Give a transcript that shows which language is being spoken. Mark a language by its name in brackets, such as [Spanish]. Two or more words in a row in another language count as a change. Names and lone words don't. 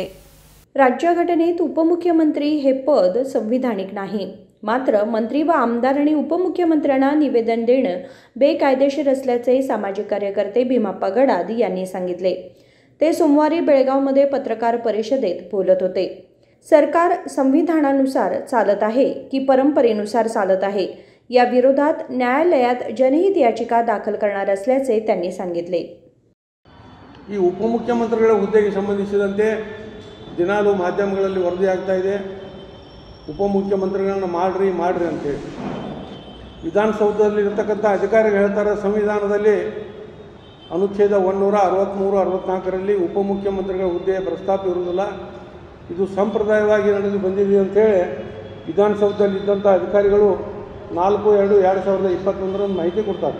[Marathi] राज्यघटनेत उपमुख्यमंत्री हे पद संविधानिक नाही, मात्र मंत्री व आमदारांनी उपमुख्यमंत्र्यांना निवेदन देणं बेकायदेशीर असल्याचे सामाजिक कार्यकर्ते भीमाप्पा गडाद यांनी सांगितले. ते सोमवारी बेळगावमध्ये पत्रकार परिषदेत बोलत होते. सरकार संविधानानुसार चालत आहे की परंपरेनुसार चालत आहे, या विरोधात न्यायालयात जनहित याचिका दाखल करणार असल्याचे त्यांनी सांगितले. [Kannada] ಈ ಉಪಮುಖ್ಯಮಂತ್ರಿಗಳ ಹುದ್ದೆಗೆ ಸಂಬಂಧಿಸಿದಂತೆ ದಿನಾಲೂ ಮಾಧ್ಯಮಗಳಲ್ಲಿ ವರದಿ ಆಗ್ತಾ ಇದೆ. ಉಪಮುಖ್ಯಮಂತ್ರಿಗಳನ್ನ ಮಾಡ್ರಿ ಅಂತೇಳಿ ವಿಧಾನಸೌಧದಲ್ಲಿ ಇರತಕ್ಕಂಥ ಅಧಿಕಾರಿಗಳು ಹೇಳ್ತಾರೆ, ಸಂವಿಧಾನದಲ್ಲಿ ಅನುಚ್ಛೇದ 163-64ರಲ್ಲಿ ಉಪಮುಖ್ಯಮಂತ್ರಿಗಳ ಹುದ್ದೆಯ ಪ್ರಸ್ತಾಪ ಇರುವುದಿಲ್ಲ, ಇದು ಸಂಪ್ರದಾಯವಾಗಿ ನಡೆದು ಬಂದಿದೆ ಅಂಥೇಳಿ ವಿಧಾನಸೌಧದಲ್ಲಿದ್ದಂಥ ಅಧಿಕಾರಿಗಳು 4/2/2021 ಮಾಹಿತಿ ಕೊಡ್ತಾರೆ.